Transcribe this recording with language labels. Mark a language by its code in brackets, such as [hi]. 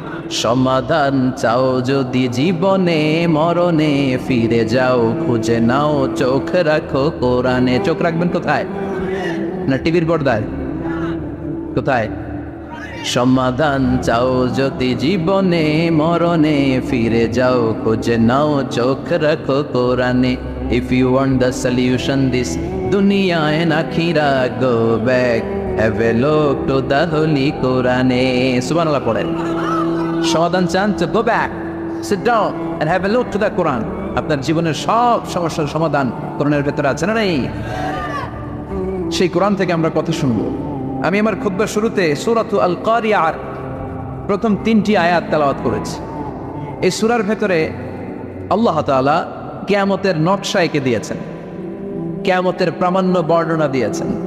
[bn] সমাধান চাও যদি জীবনে মরণে, ফিরে যাও খুঁজে নাও, চোখ রাখো কোরআনে। চোখ রাখবেন কোথায়? না টিভির পর্দায়? কোথায়? সমাধান চাও যদি জীবনে মরণে, ফিরে যাও খুঁজে নাও, চোখ রাখো কোরআনে। [en] If you want the solution this dunya and akhirah, go back, have a look to the holy Quran. [bn] Subhanallah পড়েন। সমাধান চান তো [en] go back, sit down and have a look to the Quran. [bn] আপনার জীবনের সব সমস্যার সমাধান কোরআনের ভেতরে আছে না নেই? সেই কোরআন থেকে আমরা কথা শুনবো। আমি আমার খুতবার শুরুতে সূরাতুল আল কারিয়ার প্রথম 3টি আয়াত তেলাওয়াত করেছি। এই সূরার ভেতরে আল্লাহ তাআলা কিয়ামতের নকশা এঁকে দিয়েছেন, কিয়ামতের প্রামাণ্য বর্ণনা দিয়েছেন।